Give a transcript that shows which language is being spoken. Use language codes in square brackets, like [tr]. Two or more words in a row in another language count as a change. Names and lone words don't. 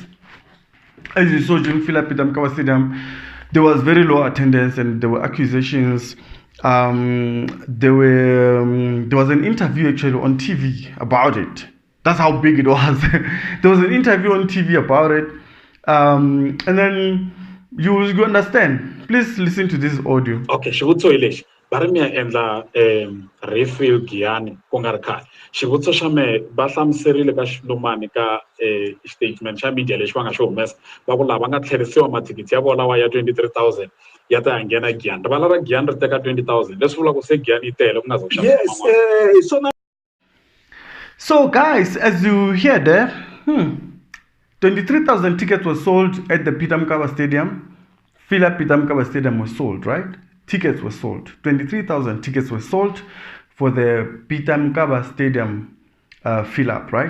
[en] As you saw during Fill Up Peter Mokaba Stadium, there was very low attendance and there were accusations. There was an interview actually on TV about it. That's how big it was. There was an interview on TV about it. And then you understand. Please listen to this audio. [ts] Okay, xivutiso hi lexi va ri mi ya endla Refill Giyani ku nga ri khale. Xivutiso xa mehe va hlamuserile ka Xilumani ka statement xa media lexi va nga xi humesa va ku lava nga tlherisiwa mathikithi ya vona lawa ya 23,000 ya ta ya nghena Giyani. Rivala ra Giyani ri teka 20,000 leswi vulaka ku se Giyani yi tele ku nga za ku xavisa man'wana. [en] So guys, as you hear there, 23,000 tickets were sold at the Peter Mokaba Stadium. Fill Up Peter Mokaba Stadium was sold, right? Tickets were sold. 23,000 tickets were sold for the Peter Mokaba Stadium Fill Up, right?